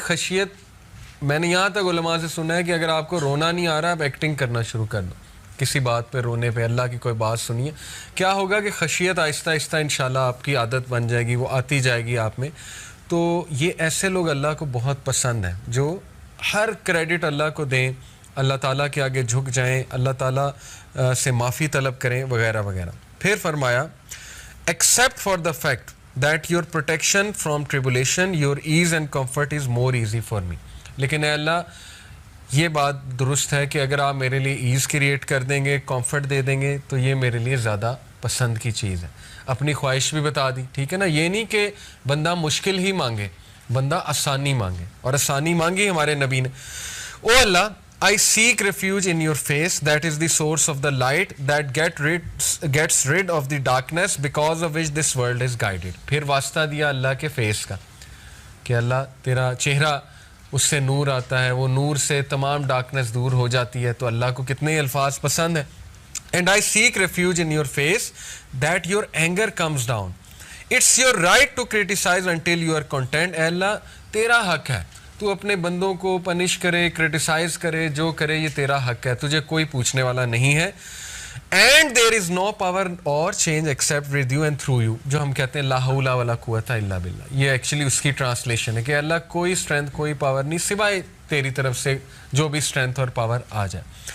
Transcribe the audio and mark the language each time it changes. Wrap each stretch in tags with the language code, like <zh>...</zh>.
<ur>خشیت میں نے یہاں تک علماء سے سنا ہے کہ اگر آپ کو رونا نہیں آ رہا آپ ایکٹنگ کرنا شروع کر دو کسی بات پہ رونے پہ, اللہ کی کوئی بات سنیے, کیا ہوگا کہ خشیت آہستہ آہستہ انشاءاللہ آپ کی عادت بن جائے گی, وہ آتی جائے گی آپ میں. تو یہ ایسے لوگ اللہ کو بہت پسند ہیں جو ہر کریڈٹ اللہ کو دیں, اللہ تعالیٰ کے آگے جھک جائیں, اللہ تعالیٰ سے معافی طلب کریں وغیرہ وغیرہ. پھر فرمایا</ur> <en>except for the fact that your protection from tribulation, your ease and comfort is more easy for me.</en> <ur>لیکن اے اللہ یہ بات درست ہے کہ اگر آپ میرے لیے ایز کریٹ کر دیں گے, کمفرٹ دے دیں گے تو یہ میرے لیے زیادہ پسند کی چیز ہے. اپنی خواہش بھی بتا دی, ٹھیک ہے نا. یہ نہیں کہ بندہ مشکل ہی مانگے, بندہ آسانی مانگے, اور آسانی مانگی ہمارے نبی نے. او اللہ</ur> <en>I seek refuge in your face, that is the source of the light that gets rid of the darkness because of which this world is guided.</en> <ur>پھر واسطہ دیا اللہ کے فیس کا کہ اللہ تیرا چہرہ اس سے نور آتا ہے, وہ نور سے تمام ڈارکنس دور ہو جاتی ہے. تو اللہ کو کتنے الفاظ پسند ہیں.</ur> <en>And I seek refuge in your face that your anger comes down. It's your right to criticize until you are content.</en> <ur>اے اللہ تیرا حق ہے تو اپنے بندوں کو پنش کرے, کرٹیسائز کرے, جو کرے یہ تیرا حق ہے, تجھے کوئی پوچھنے والا نہیں ہے.</ur> <en>and there is no power or change except with you and through you,</en> <ur>جو ہم کہتے ہیں</ur> <ar>لا حول ولا قوت الا باللہ.</ar> <ur>یہ ایکچولی اس کی ٹرانسلیشن ہے کہ اللہ کوئی اسٹرینتھ کوئی پاور نہیں سوائے تیری طرف سے جو بھی اسٹرینتھ اور پاور آ جائے.</ur>